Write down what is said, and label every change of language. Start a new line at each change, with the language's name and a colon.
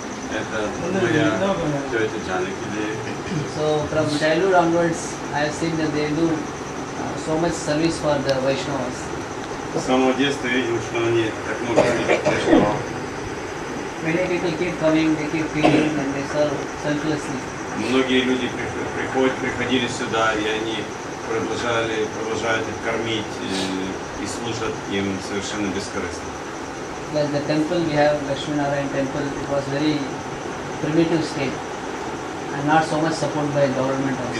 Russian: Это моя тетя Джанаки Деви.
English: So from childhood onwards, I have seen that they do so much service for the Vaishnavas.
Russian: С самого детства видел, что они так много Вайшнава.
English: Many people keep coming, they keep feeding and they serve selflessly.
Russian: Многие люди приходили сюда, и они продолжают их кормить и служат им совершенно бескорыстно.
English: Like the temple, we have Lakshminarayan temple, it was very primitive state and not so much supported by government also.